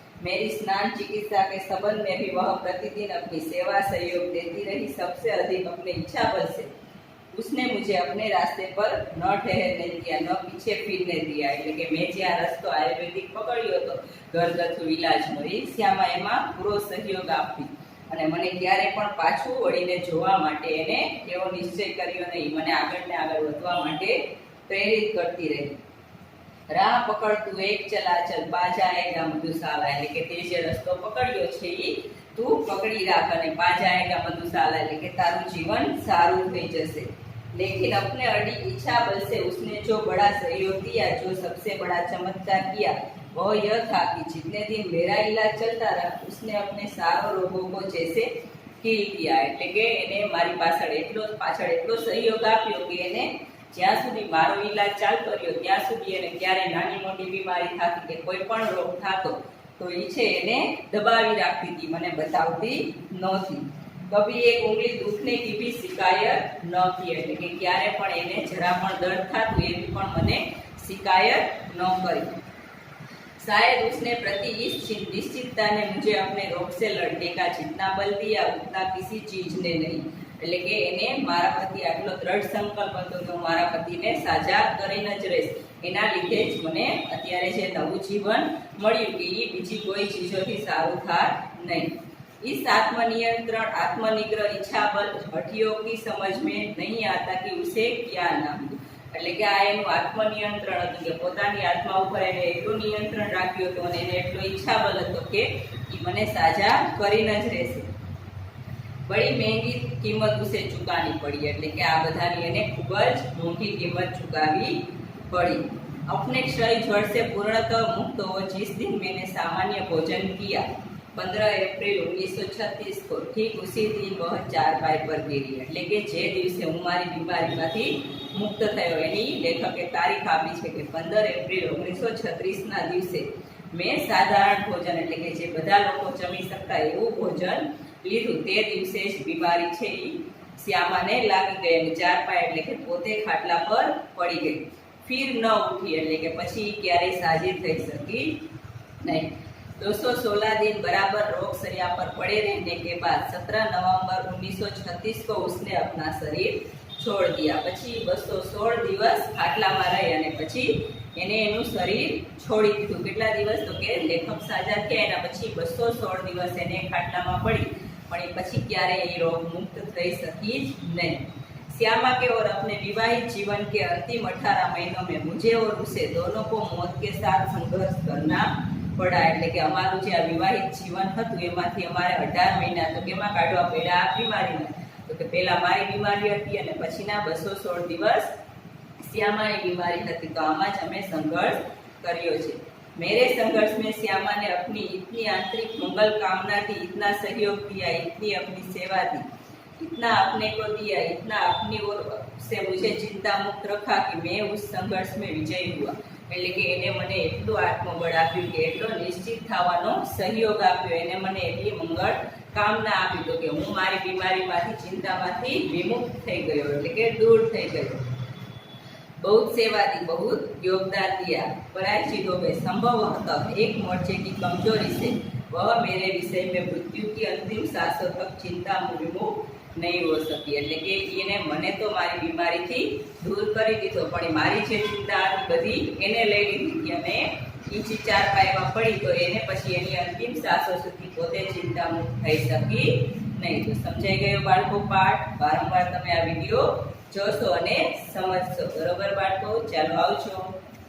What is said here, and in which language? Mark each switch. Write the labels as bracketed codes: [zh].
[hi] मेरी स्नान चिकित्सा के संबंध में भी वह प्रतिदिन अपनी सेवा सहयोग देती रही, सबसे अधिक अपने इच्छा बल से उसने मुझे अपने रास्ते पर न ठहरने दिया, न पीछे फिरने दिया, [gu] એટલે કે મેં જે આ રસ્તો આયુર્વેદિક પકડ્યો હતો ઘરગથ્થુ ઇલાજનો એ શ્યામા એમાં પૂરો સહયોગ આપતી અને મને ક્યારે પણ પાછું વળીને જોવા માટે એને એવો નિશ્ચય કર્યો નહીં, મને આગળ ને આગળ વધવા માટે પ્રેરિત કરતી રહી। [hi] રાહ પકડતું એક ચલાચલ બાજા આયેગા મધુશાલા, [gu] એટલે કે તે જે રસ્તો પકડ્યો છે એ તું પકડી રાખ અને બાજા આયેગા મધુશાલા, એટલે કે તારું જીવન સારું થઈ જશે। [hi] लेकिन अपने अड़ी इच्छा बल से उसने जो बड़ा सहयोग दिया, जो सबसे बड़ा चमत्कार किया, वह यह था कि जितने दिन मेरा इलाज चलता रहा उसने अपने सारो रोगों को जैसे हील किया। [gu] એટલે કે એને મારી પાછળ એટલો સહયોગ આપ્યો કે એને જ્યાં સુધી મારો ઈલાજ ચાલતો રહ્યો ત્યાં સુધી એને ક્યારે નાની મોટી બીમારી થતી કે કોઈ પણ રોગ થતો તો એ છે એને દબાવી રાખતી હતી, મને બતાવતી નહોતી। [hi] કભી એક ઉંગલી દુખને की भी शिकायत न की, [gu] એટલે કે ક્યારે પણ એને જરા પણ દર્દ થતું એવી પણ મને शिकायत न કરી। [hi] शायद उसने प्रति इस निश्चितता ने मुझे अपने रोग से लड़ने का जितना बल दिया उतना किसी चीज ने नहीं। [gu] એટલે કે એને મારા પ્રતિ આટલો દ્રઢ સંકલ્પ હતો કે હું મારા પતિને સાજા કરીને જ રહીશ, એના લીધે જ મને અત્યારે જે નવું જીવન મળ્યું કે એ બીજી કોઈ ચીજોથી સારું થાય નહીં। [hi] इस आत्मनियंत्रण आत्मनिग्रह इच्छा बल हठियों की समझ में नहीं आता कि उसे क्या नाम दूं। [gu] એટલે કે આ એનું આત્મનિયંત્રણ હતું કે પોતાની આત્મા ઉપર એને એટલું નિયંત્રણ રાખ્યું હતું અને એને એટલો ઈચ્છા બલ હતો કે એ મને સાજા કરીને જ રહેશે। [hi] बड़ी महंगी कीमत उसे चुकानी पड़ी, [gu] એટલે કે આ બધાની એને ખૂબ જ મોંઘી કિંમત ચૂકવવી पड़ी। [hi] अपने क्षय ज्वर से पूर्णतः मुक्त हो जिस दिन मैंने सामान्य भोजन किया 15 एप्रिल 1936 को ठीक उसी दिन वह चारपाई पर गिरी। [gu] એટલે કે જે દિવસે હું મારી બીમારીમાંથી મુક્ત થયો એની લેખકે તારીખ આપી છે કે 15 એપ્રિલ 1936 ના દિવસે મેં સાધારણ ભોજન એટલે કે જે બધા લોકો જમી શકતા એવું ભોજન લીધું। તે દિવસે જ બીમારી છે એ શ્યામાને લાગી ગઈ અને ચારપાઈ એટલે કે પોતે ખાટલા પર પડી ગઈ। ફીર ન ઉઠી એટલે કે પછી ક્યારેય સાજી થઈ શકી નહીં। [hi] 216 दिन बराबर रोग सरिया पर पड़े रहने के बाद 17 नवंबर 1936 को उसने अपना शरीर छोड़ दिया। [gu] પછી 216 દિવસ ખાટલામાં રહી અને પછી એને એનું શરીર છોડી દીધું। કેટલા દિવસ? તો કે લેખક સાજા થયા એના પછી 216 દિવસ એને ખાટલામાં પડી, પણ એ પછી ક્યારે એ रोग मुक्त થઈ શકી જ નહીં। [hi] श्यामा के और अपने विवाहित जीवन के अंतिम 18 महीनों में मुझे और उसे दोनों को मौत के साथ संघर्ष करना पड़ा। [gu] એટલે કે અમારું જે આ વિવાહિત જીવન હતું એમાંથી અમારે 18 મહિના તો કેમાં કાઢવા પડ્યા? આ બીમારીમાં। તો કે પહેલા મારી બીમારી હતી અને પછીના 216 દિવસ શ્યામાની બીમારી હતી, તો આમાં જ અમે સંઘર્ષ કર્યો છે। [hi] मेरे संघर्ष में श्यामा ने अपनी इतनी आंतरिक मंगल कामना थी, इतना सहयोग दिया, इतनी अपनी सेवा दी, इतना अपने को दिया, इतना अपनी ओर से मुझे चिंता मुक्त रखा कि मैं उस संघर्ष में विजयी हुआ। [gu] એટલે કે એને મને એટલું આત્મબળ આપ્યું કે એટલો નિશ્ચિત થવાનો સહયોગ આપ્યો, એને મને એટલી મંગળ કામના આપી તો કે હું મારી બીમારીમાંથી ચિંતામાંથી વિમુક્ત થઈ ગયો એટલે કે દૂર થઈ ગયો। [hi] बहुत सेवा दी, बहुत योगदान दिया, पराजितों में संभवतः एक मोर्चे की कमजोरी से वह मेरे विषय में मृत्यु की अंतिम सांसों तक चिंता विमुक्त नहीं हो सकी। [gu] એટલે કે એને મને તો મારી બીમારીથી દૂર કરી દીધો, પણ મારી જે ચિંતા હતી બધી એને લઈ લીધી અને ઈંચી ચારપાઈમાં પડી તો એને પછી એની અંતિમ સાસો સુધી પોતે ચિંતા મુક્ત થઈ શકી નહીં। તો સમજાઈ ગયો બાળકો પાઠ? વારંવાર તમે આ વિડીયો જોશો અને સમજશો, બરોબર બાળકો? ચાલો આવજો।